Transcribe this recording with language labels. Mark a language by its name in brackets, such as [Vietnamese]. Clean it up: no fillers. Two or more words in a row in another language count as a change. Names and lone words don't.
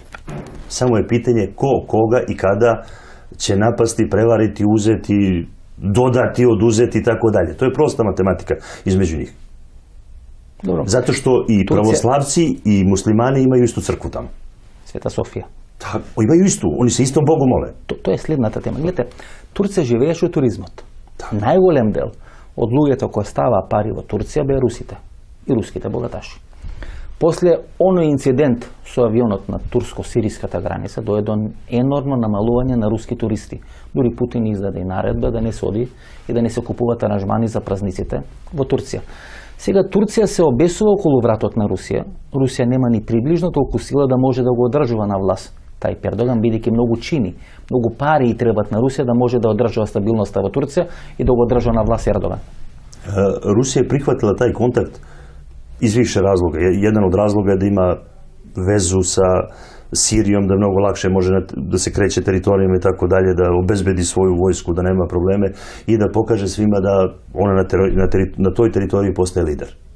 [Serbian] Samo je pitanje ko, koga i kada će napasti, prevariti, uzeti, dodati, oduzeti i tako dalje. To je prosta matematika između njih. Dobro. Zato što i pravoslavci i muslimani imaju istu crkvu tamo. Света Софија. Tako, imaju istu, oni se istom Bogu mole. [Macedonian] Тоа е следната тема. Гледате, Турција живееше од туризмот. Најголем дел од луѓето кои става пари во Турција беа русите и руските богаташи. После оној инцидент со авионот на турско-сириската граница дојде до енормно намалување на руски туристи. Дури Путин издаде и наредба да не се оди и да не се купуваат аранжмани за празниците во Турција. Сега Турција се обесува околу вратот на Русија. Русија нема ни приближно толку сила да може да го одржува на власт тај Ердоган, бидејќи многу чини, многу пари и требат на Русија да може да одржува стабилноста во Турција и да го одржува на власт Ердоган. [Serbian] Rusija je prihvatila taj kontakt iz više razloga. Jedan od razloga je da ima vezu sa Sirijom, da mnogo lakše može da se kreće teritorijama i tako dalje, da obezbedi svoju vojsku, da nema probleme i da pokaže svima da ona na toj teritoriji postaje lider.